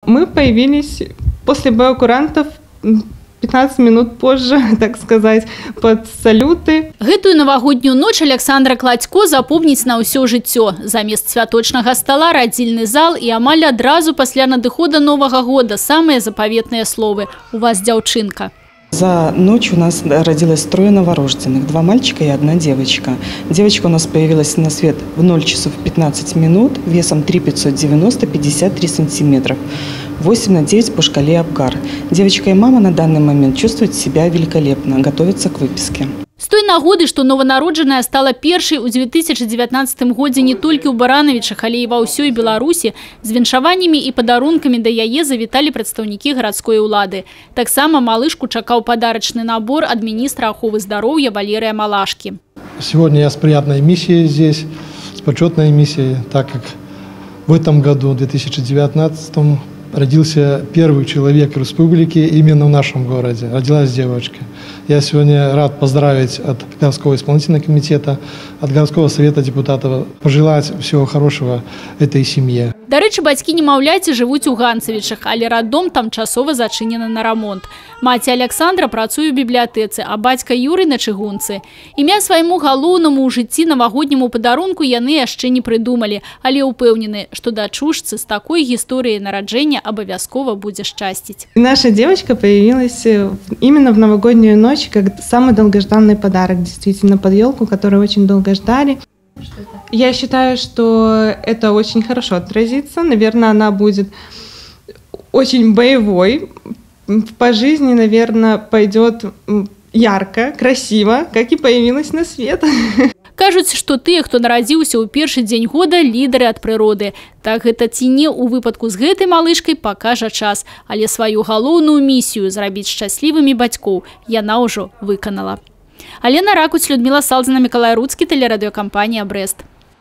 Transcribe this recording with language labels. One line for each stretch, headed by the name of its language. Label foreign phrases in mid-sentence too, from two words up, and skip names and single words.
Russian: Мы появились после боекурантов 15 минут позже, так сказать, под салюты.
Belarusian: Гэтую новогоднюю ночь Александра Кладько запомніць на ўсё жыццё. Замест святочнага стола радзільны зал і амаль адразу пасля надыхода Новага года самыя запаветныя словы. У вас дзяўчынка.
Russian: За ночь у нас родилось 3 новорожденных, 2 мальчика и 1 девочка. Девочка у нас появилась на свет в 0 часов 15 минут, весом 3,590, 53 сантиметров, 8 на 9 по шкале Апгар. Девочка и мама на данный момент чувствуют себя великолепно, готовятся к выписке.
Belarusian: З той нагоды, што нованароджаная стала першай у 2019 годзе не толькі ў Баранавічах, але і ва ўсёй Беларусі, з віншаваннямі і падарункамі да яе завіталі прадстаўнікі гарадской улады. Таксама малышку чакаў падарачны набор ад міністра аховы здароўя Валерия Малашки.
Russian: Сегодня я с приятной миссией здесь, с почетной миссией, так как в этом году, в 2019, родился первый человек республики именно в нашем городе. Родилась девочка. Я сегодня рад поздравить от городского исполнительного комитета, от городского совета депутатов, пожелать всего хорошего этой семье.
Belarusian: До речі, бацькі немаўляці жывуць у Ганцавічах, але раддом там часова зачынены на рамонт. Маці Александра працуе ў бібліятэцы, а бацька Юрый на чыгунцы. Імя свайму галоўнаму ў жыцці навагодняму падарунку яны яшчэ не прыдумалі, але ўпэўнены, што дачушцы з такой гісторыяй нараджэння обовязково будзе шчасціць.
Russian: Наша девочка появилась именно в новогоднюю ночь, как самый долгожданный подарок, действительно, под елку, которую очень долго ждали. Я считаю, что это очень хорошо отразится. Наверное, она будет очень боевой. По жизни, наверное, пойдет ярко, красиво, как и появилась на свет.
Belarusian: Кажуць, што тыя, хто нарадзіўся ў першы дзень года, лідары ад прыроды. Так гэта ці не ў выпадку з гэтай малышкай пакажа час. Але сваю галоўную місію зрабіць шчаслівымі бацькоў яна ўжо выканала. Алена Ракуць, Людмила Салдзіна, Миколай Руцкі, телерадиокомпания «Брест».